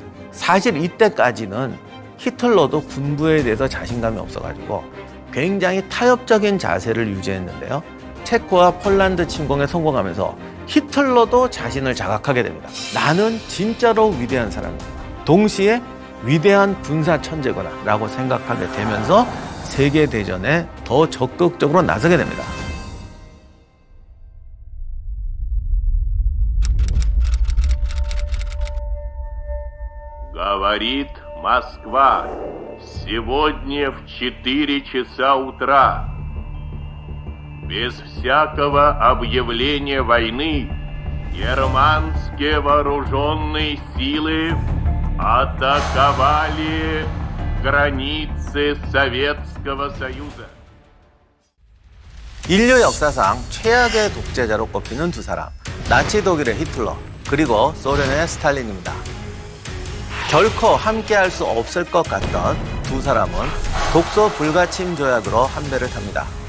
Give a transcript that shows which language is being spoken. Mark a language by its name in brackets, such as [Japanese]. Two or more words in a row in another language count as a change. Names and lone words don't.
[Korean] 사실 이때까지는 히틀러도 군부에 대해서 자신감이 없어가지고 굉장히 타협적인 자세를 유지했는데요. 체코와 폴란드 침공에 성공하면서 히틀러도 자신을 자각하게 됩니다. 나는 진짜로 위대한 사람이다. 동시에 위대한 군사 천재구나 라고 생각하게 되면서 세계대전에 더 적극적으로 나서게 됩니다. [Russian] Говорит Москва. Сегодня в 4 часа утра. Без всякого объявления войны германские вооруженные силы атаковали границы Советского Союза. [Korean] 인류 역사상 최악의 독재자로 꼽히는 두 사람, 나치 독일의 히틀러, 그리고 소련의 스탈린입니다. 결코 함께할 수 없을 것 같던 두 사람은 독소 불가침 조약으로 한 배를 탑니다.